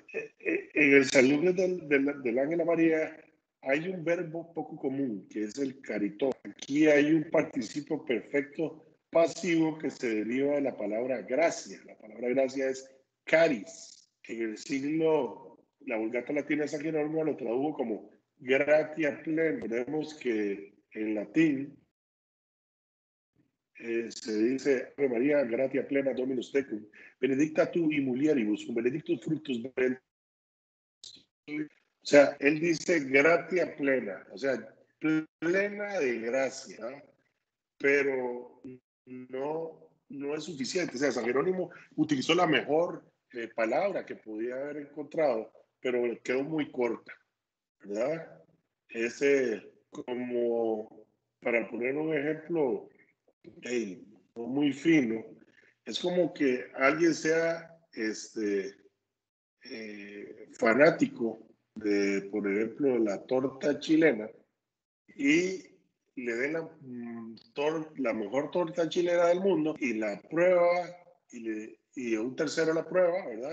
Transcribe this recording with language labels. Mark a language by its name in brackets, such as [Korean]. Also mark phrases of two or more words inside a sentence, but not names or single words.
[Spanish] En el saludo del ángel a María hay un verbo poco común, que es el caritó. Aquí hay un participio perfecto pasivo que se deriva de la palabra gracia. La palabra gracia es caris. En el siglo, la Vulgata Latina San Jerónimo lo tradujo como [Latin] gratia plena. [Spanish] Vemos que en latín se dice, [Latin] Ave María, gratia plena Dominus tecum, benedicta tu in mulieribus, benedictus fructus ventris. [Spanish] O sea, él dice [Latin] gratia plena, [Spanish] o sea, plena de gracia, pero no no es suficiente. O sea, San Jerónimo utilizó la mejor palabra que podía haber encontrado, pero quedó muy corta, ¿verdad? Como para poner un ejemplo no muy fino, es como que alguien sea fanático de, por ejemplo, la torta chilena y le den la mejor torta chilena del mundo y la prueba y un tercero la prueba, ¿verdad?